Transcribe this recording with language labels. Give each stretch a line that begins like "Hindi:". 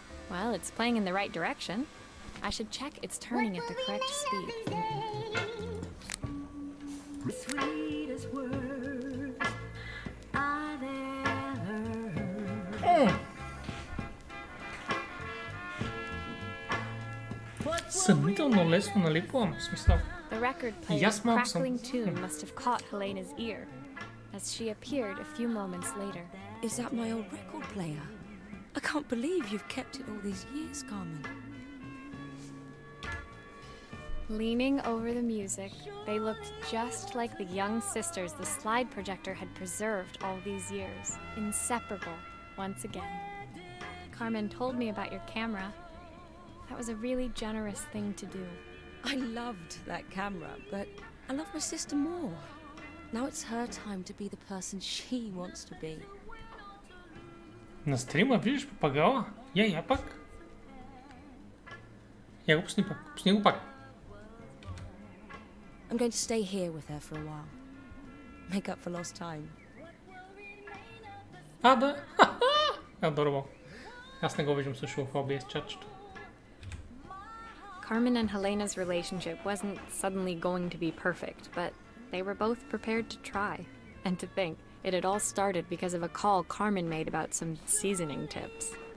English: Well, it's playing in the right direction. I should check it's turning at the correct speed. Sweetest words I've ever heard.
Bulgarian: Съмнително лесно налипвам, в смисъл.
English: The record player's crackling tune must have caught Helena's ear as she appeared a few moments later. Is that my old record player? I can't believe you've kept it all these years, Carmen. Leaning over the music, they looked just like the young sisters the slide projector had preserved all these years, inseparable once again. Carmen told me about your camera. That was a really generous thing to do. I loved that camera, but I love my sister more. Now it's her time to be the person she wants to be.
Bulgarian: На стрима виждаш папагала? Я пак. Я го пусни пак. Пусни го пак.
English: I'm going to stay here with her for a while. Make up for lost time.
Bulgarian: А, да. Адорабъл. Аз не го виждам също в OBS чатчето.
English: Carmen and Helena's relationship wasn't suddenly going to be perfect, but they were both prepared to try. And to think, it had all started because of a call Carmen made about some seasoning tips.